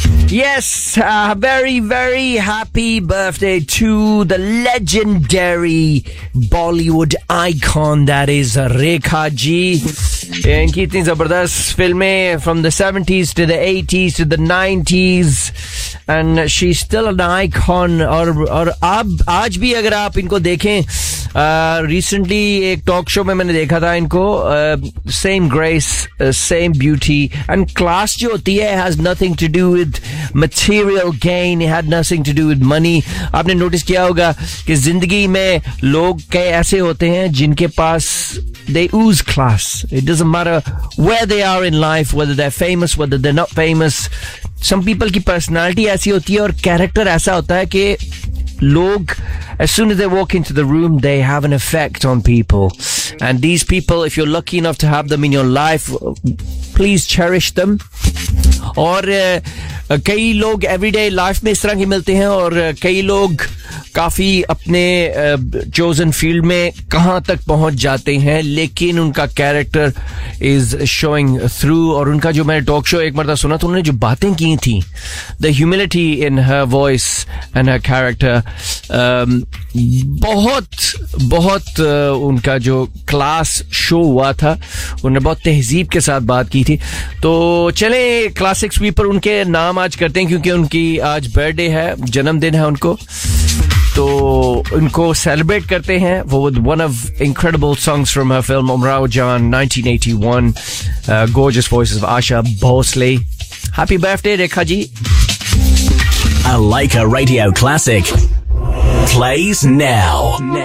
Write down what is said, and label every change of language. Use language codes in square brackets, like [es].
[en] Yes, very, very happy birthday to the legendary Bollywood icon that is Rekha Ji. [hi] Inki itni zabardast filmein [en] from the 70s to the 80s to the 90s. And she's still an icon. [hi] और आज भी अगर आप इनको देखें, recently एक talk show में मैंने देखा था इनको, [en] same grace, same beauty. And class [hi] jo hoti hai [en] has nothing to do with material gain, it had nothing to do with money. [hi] आपने notice किया होगा कि ज़िंदगी में लोग कई ऐसे होते हैं जिनके पास, [en] they ooze class. It doesn't matter where they are in life, whether they're famous, whether they're not famous. Some people [hi] की personality ऐसी होती है और character ऐसा होता है कि लोग, [en] as soon as they walk into the room, they have an effect on people. And these people, if you're lucky enough to have them in your life, please cherish them. [hi] और कई लोग everyday life में इस तरह के मिलते हैं और कई लोग काफ़ी अपने chosen field में कहाँ तक पहुँच जाते हैं, लेकिन उनका [en] character is showing through. [hi] और उनका जो मैंने talk show एक मर्तबा सुना था, उन्होंने जो बातें की थी, [en] the humility in her voice and her character, [hi] बहुत बहुत उनका जो class show हुआ था, उन्ने बहुत तहज़ीब के साथ बात की थी. तो चले classic sweeper उनके नाम आज करते हैं, क्योंकि उनकी आज birthday है, जन्मदिन है उनको. [en] So, [hi] उनको celebrate करते हैं [en] with one of incredible songs from her film Umrao Jaan 1981. Gorgeous voices of Asha Bhosle. Happy birthday, Rekha ji. A Leica Radio classic plays now.